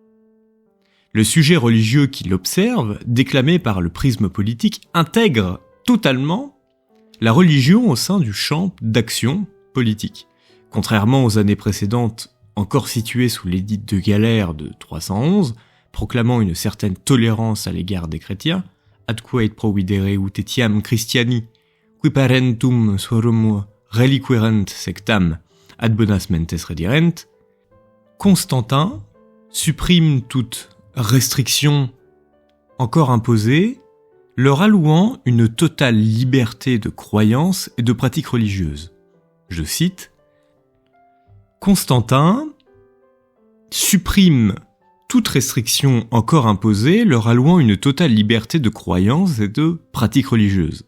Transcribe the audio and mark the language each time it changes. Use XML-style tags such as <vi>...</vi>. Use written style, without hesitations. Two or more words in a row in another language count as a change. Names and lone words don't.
<fr>Le sujet religieux qui l'observe, déclamé par le prisme politique, intègre totalement la religion au sein du champ d'action politique. Contrairement aux années précédentes, encore situées sous l'édit de Galère de 311, proclamant une certaine tolérance à l'égard des chrétiens,</fr> <la>ad quae providere ut etiam Christiani, qui parentum suorum reliquerent sectam, ad bonas mentes redirent,</la> <fr>Constantin supprime toute restriction encore imposée, leur allouant une totale liberté de croyance et de pratique religieuse. Je cite, Constantin supprime toute restriction encore imposée, leur allouant une totale liberté de croyance et de pratique religieuse.</fr>